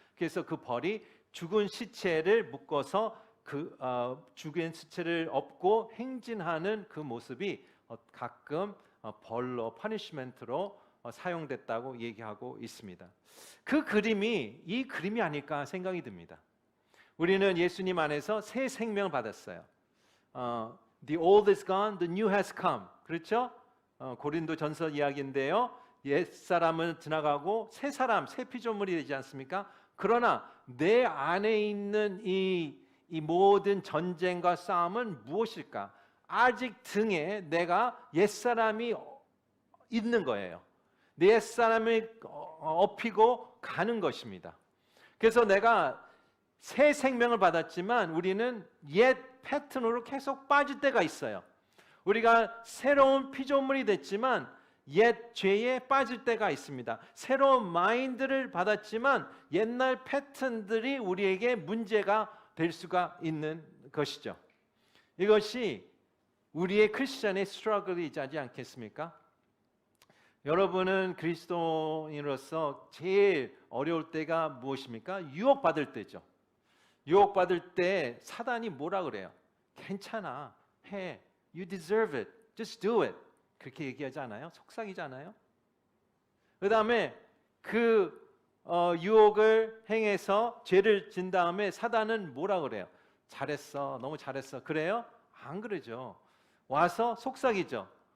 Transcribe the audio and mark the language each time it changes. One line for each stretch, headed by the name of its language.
Korean: 그래서 그 벌이 죽은 시체를 묶어서 죽은 시체를 업고 행진하는 그 모습이 가끔 벌로 퍼니시먼트로 사용됐다고 얘기하고 있습니다. 그 그림이 이 그림이 아닐까 생각이 듭니다. 우리는 예수님 안에서 새 생명을 받았어요.
English: The old is gone, the new has come.
Korean: 그렇죠? 고린도 전서 이야기인데요. 옛사람은 지나가고 새 사람, 새 피조물이 되지 않습니까? 그러나 내 안에 있는 이 모든 전쟁과 싸움은 무엇일까? 아직 등에 내가 옛사람이 있는 거예요. 내 옛사람을 업히고 가는 것입니다. 그래서 내가 새 생명을 받았지만 우리는 옛 패턴으로 계속 빠질 때가 있어요. 우리가 새로운 피조물이 됐지만 옛 죄에 빠질 때가 있습니다. 새로운 마인드를 받았지만 옛날 패턴들이 우리에게 문제가 될 수가 있는 것이죠. 이것이 우리의 크리스천의 스트러글이지 않겠습니까? 여러분은 그리스도인으로서 제일 어려울 때가 무엇입니까? 유혹받을 때죠. 유혹받을 때 사단이 뭐라 그래요? 괜찮아, 해,
English: you deserve it, just do it.
Korean: 그렇게 얘기하지 않아요? 속삭이잖아요. 그 다음에 그 유혹을 행해서 죄를 진 다음에 사단은 뭐라 그래요? 잘했어, 너무 잘했어. 그래요? 안 그러죠. 와서 속삭이죠.